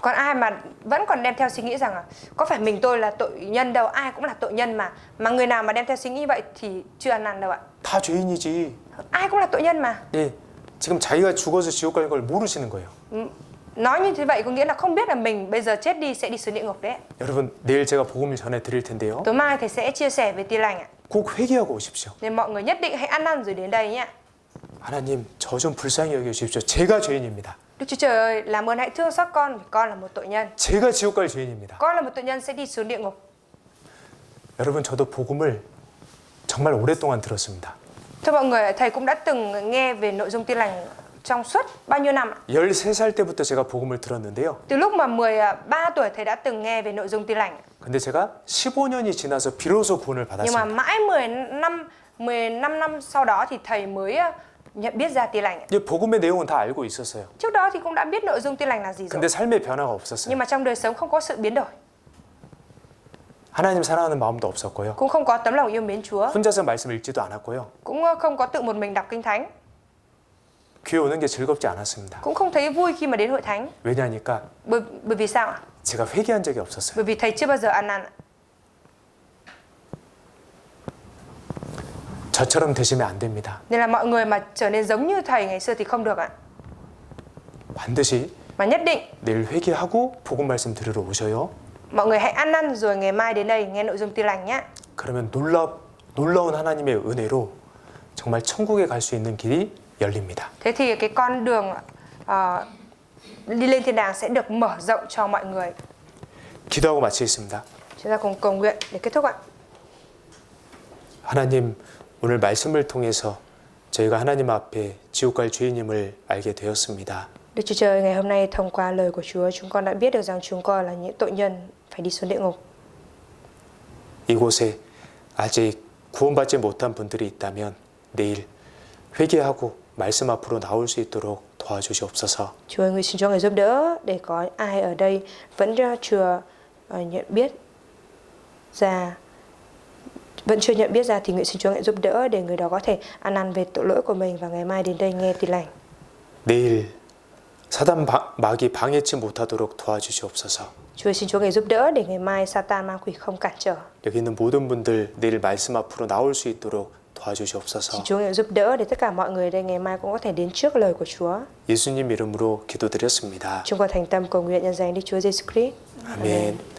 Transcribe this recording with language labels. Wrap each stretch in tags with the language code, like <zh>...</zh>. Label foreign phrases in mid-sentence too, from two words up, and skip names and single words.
<vi>Còn ai mà vẫn còn đem theo suy nghĩ rằng có phải mình tôi là tội nhân đâu, ai cũng là tội nhân mà người nào mà đem theo suy nghĩ vậy thì chưa ăn năn đâu ạ.</vi> <ko>다 죄인이지.</ko> <vi>Ai cũng là tội nhân mà.</vi> <ko>예, 지금 자기가 죽어서 지옥 갈 걸 모르시는 거예요.</ko> <vi>Nói như thế vậy có nghĩa là không biết là mình bây giờ chết đi sẽ đi xuống địa ngục đấy.</vi> <ko>여러분 내일 제가 복음을 전해 드릴 텐데요.</ko> <vi>Tối mai thầy sẽ chia sẻ về tin lành ạ.</vi> <ko>꼭 회개하고 오십시오.</ko> <vi>Nên mọi người nhất định hãy ăn năn rồi đến đây nhé.</vi> <ko>하나님 저 좀 불쌍히 여겨 주십시오. 제가 죄인입니다.</ko> <vi>Đức Chúa Trời ơi, làm ơn hãy thương xót con vì con là một tội nhân.</vi> <ko>제가 지옥 갈 죄인입니다.</ko> <vi>Con là một tội nhân sẽ đi xuống địa ngục.</vi> <ko>여러분 저도 복음을 정말 오랫동안 들었습니다.</ko> <vi>Thưa mọi người, thầy cũng đã từng nghe về nội dung tin lành trong suốt bao nhiêu năm ạ?</vi> <ko>13살 때부터 제가 복음을 들었는데요.</ko> <vi>Từ lúc mà 13 tuổi thầy đã từng nghe về nội dung tin lành.</vi> <ko>근데 제가 15년이 지나서 비로소 구원을</ko> <vi>Nhưng mà</vi> <ko>받았습니다.</ko> <vi>mãi 15 năm sau đó thì thầy mới nhận biết ra tin lành.</vi> <ko>이 복음의 내용은 다 알고 있었어요.</ko> <vi>Trước đó thì cũng đã biết nội dung tin lành là gì rồi.</vi> <ko>근데 삶의 변화가 없었어요.</ko> <vi>Nhưng mà trong đời sống không có sự biến đổi.</vi> <ko>하나님 사랑하는 마음도 없었고요.</ko> <vi>Cũng không có tấm lòng yêu mến Chúa.</vi> <ko>혼자서 말씀 읽지도 않았고요.</ko> <vi>Cũng không có tự một mình đọc kinh thánh.</vi> <ko>교회 오는 게 즐겁지 않았습니다.</ko> <vi>Cũng không thấy vui khi mà đến hội thánh.</vi> <ko>왜냐하니까</ko> <vi>Bởi vì sao ạ?</vi> <ko>제가 회개한 적이 없었어요.</ko> <vi>Bởi vì thầy chưa bao giờ ăn năn ạ.</vi> <ko>저처럼 되시면 안 됩니다.</ko> <vi>Nên là mọi người mà trở nên giống như thầy ngày xưa thì không được ạ.</vi> <ko>반드시</ko> <vi>Mà nhất định</vi> <ko>내일 회개하고 복음 말씀 들으러 오셔요.</ko> <vi>mọi người hãy ăn năn rồi ngày mai đến đây nghe nội dung tin lành nhé.</vi> <ko>그러면 놀라운 하나님의 은혜로 정말 천국에 갈 수 있는 길이 열립니다.</ko> <vi>Thế thì cái con đường đi lên thiên đàng sẽ được mở rộng cho mọi người.</vi> <ko>기도하고 마치겠습니다.</ko> <vi>Chúng ta cùng cầu nguyện để kết thúc ạ.</vi> <ko>하나님, 오늘 말씀을 통해서 저희가 하나님 앞에 지옥 갈 죄인임을 알게 되었습니다.</ko> <vi>Đức Chúa Trời, ngày hôm nay thông qua lời của Chúa, chúng con đã biết được rằng chúng con là những tội nhân phải đi xuống địa ngục.</vi> <ko>이곳에 아직 구원받지 못한 분들이 있다면 내일 회개하고 말씀 앞으로 나올 수 있도록 도와주시옵소서.</ko> <vi>Chúa ơi, xin Chúa người giúp đỡ để có ai ở đây vẫn chưa nhận biết ra thì nguyện xin Chúa hãy giúp đỡ để người đó có thể ăn năn về tội lỗi của mình và ngày mai đến đây nghe tin lành.</vi> <ko>내일 사단 마귀 방해치 못하도록 도와주시옵소서.</ko> <vi>Chúa xin Chúa người giúp đỡ để ngày mai Satan ma quỷ không cản trở.</vi> <ko>여기 있는 모든 분들 내일 말씀 앞으로 나올 수 있도록 도와주시옵소서.</ko> <vi>Xin Chúa nguyện giúp đỡ để tất cả mọi người đây ngày mai cũng có thể đến trước lời của Chúa.</vi> <ko>예수님 이름으로 기도드렸습니다.</ko> <vi>Chúng con thành tâm cầu nguyện nhân danh Đức Chúa Giêsu Christ.</vi> <ko>아멘.</ko>